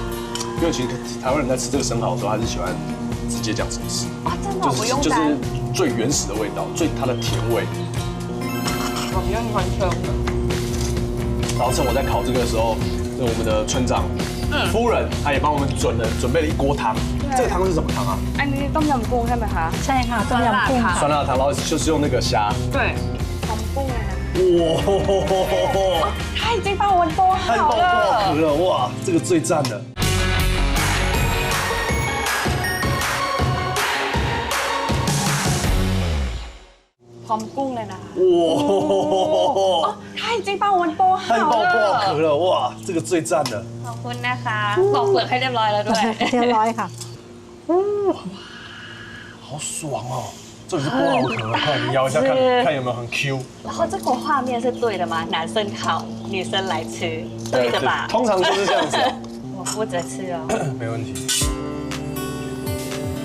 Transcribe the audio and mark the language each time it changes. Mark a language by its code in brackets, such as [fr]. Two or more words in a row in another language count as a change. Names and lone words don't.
[zh] 因为其实台湾人在吃这个生蚝的时候，还是喜欢直接这样子吃，真的不用就是最原始的味道，它的甜味。我不用完全的。然后趁我在烤这个的时候，我们的村长夫人，她也帮我们准备了一锅汤。这个汤是什么汤啊？ [th] อันนี้ต้มยำกุ้งใช่ไหมคะใช่ค่ะต้มยำกุ้ง [zh] 酸辣汤，然后就是用那个虾。对，红 [th] กุ้งเลยนะ [zh] 哇！他已经帮我们剥好了，哇，这个最赞了。 [th] พร้อมกุ้งเลยนะ [zh] 哇！他已经帮我们剥好了，哇，这个最赞了。 [th] ขอบคุณนะคะปอกเปลือกให้เรียบร้อยแล้วด้วย เรียบร้อยค่ะ [zh] 好爽哦！这里是剥好壳，看你咬一下，看有没有很 Q。然后这个画面是对的吗？男生烤，女生来吃，对的吧？通常就是这样子。我负责吃哦。没问题。